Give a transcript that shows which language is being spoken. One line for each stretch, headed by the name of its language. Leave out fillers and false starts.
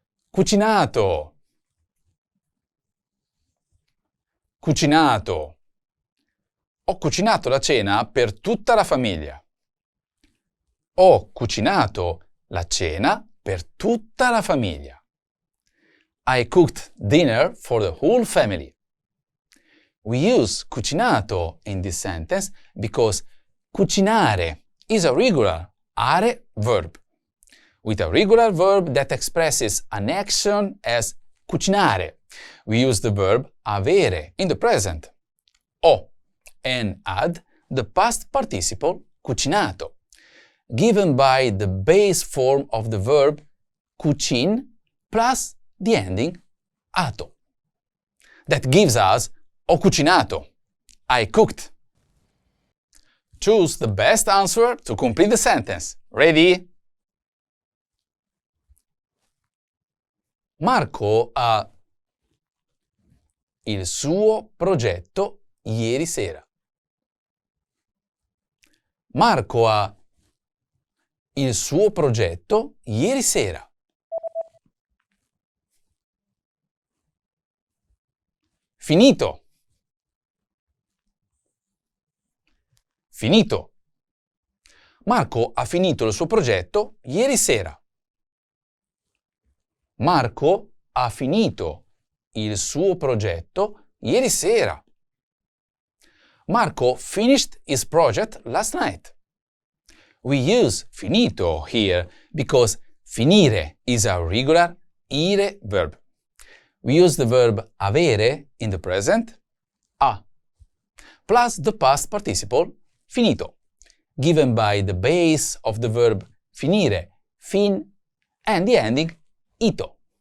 Italian: Cucinato. Cucinato. Ho cucinato la cena per tutta la famiglia. Ho cucinato la cena per tutta la famiglia.
English: I cooked dinner for the whole family. We use cucinato in this sentence because cucinare is a regular are verb. With a regular verb that expresses an action as cucinare, we use the verb avere in the present, ho, and add the past participle cucinato, given by the base form of the verb cucin plus the ending ato. That gives us ho cucinato, I cooked. Choose the best answer to complete the sentence. Ready?
Italian: Marco ha il suo progetto ieri sera. Marco ha il suo progetto ieri sera. Finito. Finito. Marco ha finito il suo progetto ieri sera. Marco ha finito il suo progetto ieri sera.
English: Marco finished his project last night. We use finito here because finire is a regular ire verb. We use the verb avere in the present, a, plus the past participle finito, given by the base of the verb finire, fin, and the ending ito.